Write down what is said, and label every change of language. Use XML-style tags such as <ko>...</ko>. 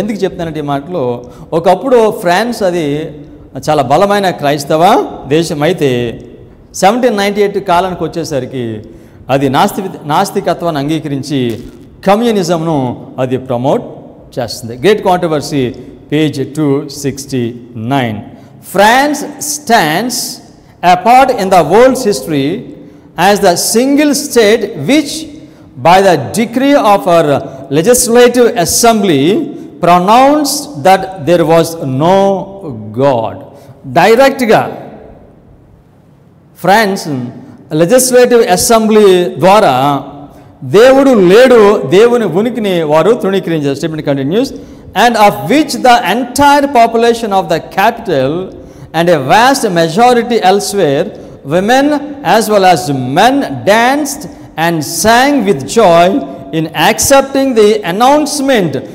<te>ఎందుకు చెప్తానంటే ఈ మాటలు, ఒకప్పుడు ఫ్రాన్స్ అది చాలా బలమైన క్రైస్తవ దేశం అయితే 1798 కాలానికి వచ్చేసరికి అది నాస్తికత్వాన్ని అంగీకరించి కమ్యూనిజంను అది ప్రమోట్ చేస్తుంది.</te> <en>Great controversy, page 269. France stands apart in the world's history as the single state which by the decree of our legislative assembly pronounced that there was no God.</en> <te>డైరెక్ట్గా ఫ్రాన్స్ లెజిస్లేటివ్ అసెంబ్లీ ద్వారా దేవుడు లేడు, దేవుని ఉనికిని వారు తృణీకరించారు.</te> <en>Statement continues. And of which the entire population of the capital and a vast majority elsewhere, women as well as men danced and sang with joy in accepting the announcement.</en>